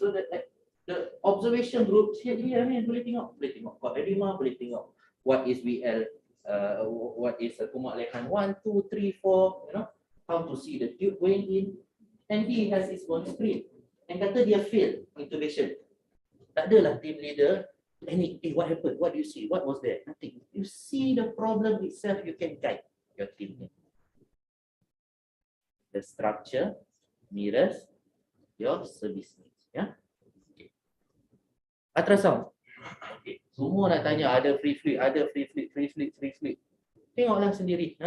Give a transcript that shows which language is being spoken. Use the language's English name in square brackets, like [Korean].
[English] So the observation group [Malay] dia ni boleh tengok kod edema, boleh tengok [English] what is VL, what is kumak lehan 1, 2, 3, 4, how to see the tube going in, and he has his own screen. And [Malay] kata dia [English] fail intubation. [Malay] Tak adalah team leader panic. [English] What happened? What do you see? What was there? Nothing. You see the problem itself, you can guide your team. The structure mirrors your service needs. Okay. Ultrasound. Okay. [Malay] Semua nak tanya ada free fluid, free fluid. Tengoklah sendiri.